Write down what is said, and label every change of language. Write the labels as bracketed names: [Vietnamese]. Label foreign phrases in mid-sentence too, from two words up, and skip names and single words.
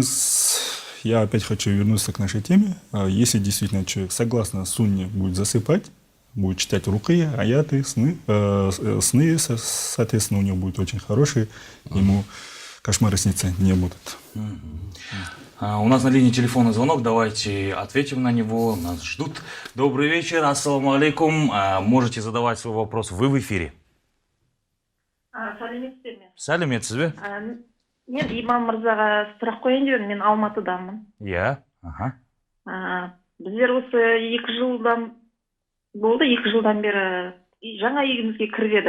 [Russian] Я опять хочу вернуться к нашей теме. Если действительно человек согласно сунне будет засыпать, будет читать рукия, аяты, сны, соответственно, у него будет очень хорошие, ему кошмары сниться не будут. У нас на линии телефонный звонок, давайте ответим на него, нас ждут. Добрый вечер, [Arabic] السلام عليكم, [Russian] можете задавать свой вопрос, вы в эфире. [Kazakh] Сәлеметсіздер ме? Сәлеметсіз бе? Мен имам мырзаға сұрақ қояйын деп едім, мен Алматыдамын. Иә, аха. Біздер осы 2 жылдан болды, 2 жылдан бері жаңа үйімізге кіріп едік.